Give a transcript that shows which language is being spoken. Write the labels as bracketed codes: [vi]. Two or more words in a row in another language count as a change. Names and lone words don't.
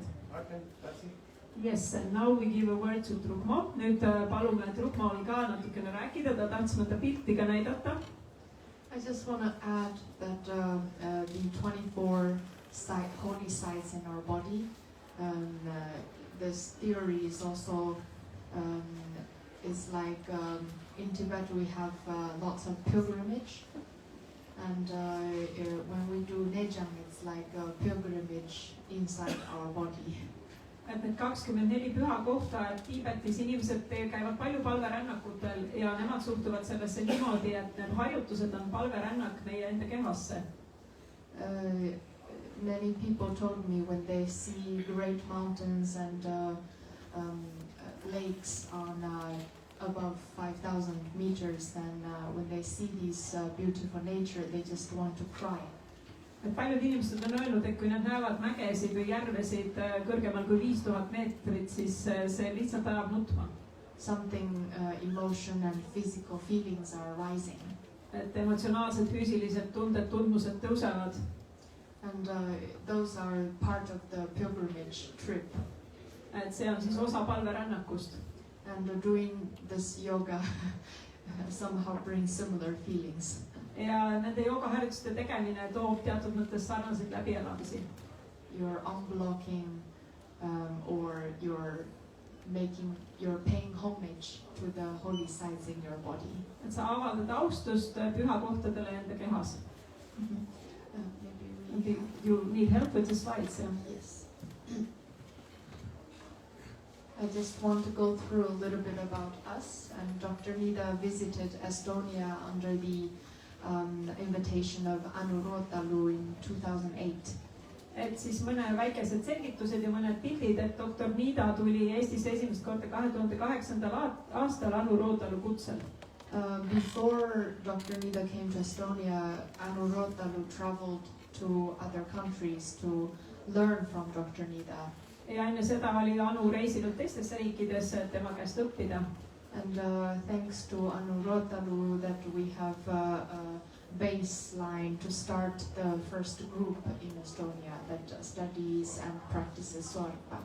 [en] Okay, that's it. Yes, and now we give a word to Trukmo. [et] Nüüd palume Trukmol ka natukene rääkida, ta tahtis mõnda pilti ka näidata. [en] I just want to add that the 24 holy sites in our body, this theory is also is like in Tibet we have lots of pilgrimage, and when we do Nejang, it's like a pilgrimage inside our body. [et] Et need 24 püha kohta, et Tiibetis inimesed käivad palju palverännakutel ja nemad suhtuvad sellesse niimoodi, et need harjutused on palverännak meie enda kehasse. [en] Many people told me when they see great mountains and lakes on above 5,000 meters, then when they see this beautiful nature, they just want to cry. [et] Et paljud inimesed on öelnud, et kui nad näevad mägesid või järvesid kõrgemal kui 5000 meetrit, siis see lihtsalt ajab nutma. [en] Something emotion and physical feelings are rising. [et] Et emotsionaalsed, füüsilised tunded, tundmused tõusevad. [en] And those are part of the pilgrimage trip. [et] Et see on siis osa palverännakust. [en] And doing this yoga somehow brings similar feelings. [et] Ja nende joogaharjutuste tegemine toob teatud mõttes sarnaseid läbielamisi. [en] You're unblocking or you're paying homage to the holy sites in your body. [et] Et sa avaldad austust püha kohtadele enda kehas. [en] Maybe You need help with the slides, yeah? yes. I just want to go through a little bit about us. And Dr. Nida visited Estonia under the invitation of Anu Rootalu in 2008. [et] Et siis mõne väikesed selgitused ja mõned pildid, et Dr. Nida tuli Eestisse esimest korda 2008. aastal Anu Rootalu kutsel. [en] Before Dr. Nida came to Estonia, Anu Rootalu traveled to other countries to learn from Dr. Nida. [et] Ja enne seda oli Anu reisinud teistesse riikidesse, et tema käest õppida. [en] And thanks to Anu Rootalu that we have a baseline to start the first group in Estonia that studies and practices Sorba.